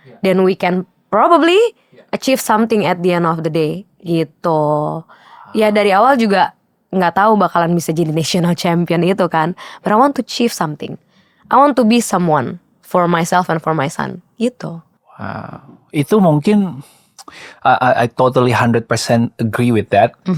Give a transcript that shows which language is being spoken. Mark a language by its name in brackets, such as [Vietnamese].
[English] Then we can probably achieve something at the end of the day, gitu. [Indonesian] Ya dari awal juga nggak tahu bakalan bisa jadi national champion itu kan. [English] But I want to achieve something. I want to be someone for myself and for my son, gitu. [Indonesian] Itu mungkin [English] I totally 100% agree with that.